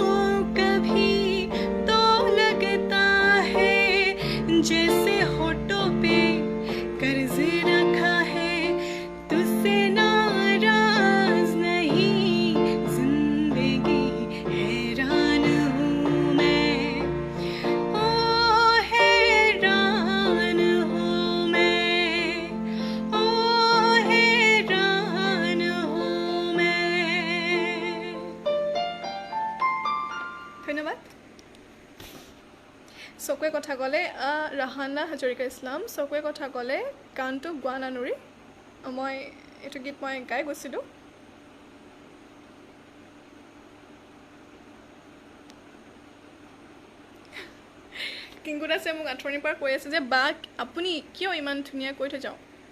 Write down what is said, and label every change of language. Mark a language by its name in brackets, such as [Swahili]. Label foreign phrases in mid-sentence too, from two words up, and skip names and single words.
[Hindi] कभी तो लगता है जैसे होठों पे कर्ज रखा है तुझसे नाराज नहीं जिंदगी हैरान हूँ मैं ओ हैरान हूँ मैं ओ हैरान हूँ मैं [Assamese] ধন্যবাদ চকুৱে কথা ক'লে ৰাহানা হাজৰিকা ইছলাম চকুৱে কথা ক'লে গানটো গোৱা নানুৰি মই এইটো গীত মই গাই গৈছিলোঁ কিংকু দাসে মোক আঁঠুনিৰ পৰা কৈ আছে যে বা আপুনি কিয় ইমান ধুনীয়া কৈ থৈ যাওঁ